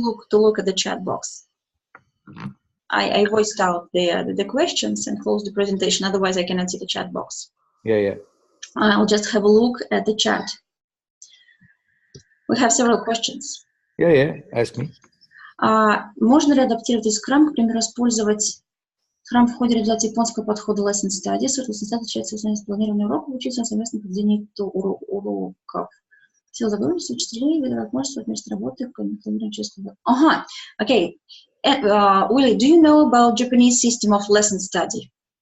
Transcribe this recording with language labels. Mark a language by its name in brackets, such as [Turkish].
[English] To look at the chat box. I voiced out the questions and closed the presentation. Otherwise, I cannot see the chat box. Yeah. I'll just have a look at the chat. We have several questions. Yeah. Ask me. [Russian] Можно ли адаптировать edscrum, к примеру, использовать Scrum в ходе реализации японского подхода Lesson Studies? Lesson Studies отличается от планирования уроков, учиться на совместном проведении уроков. Сила загруженности, учителей, возможность вместе работы, планирование через года. [English] Okay. Willy, do you know about Japanese system of lesson study?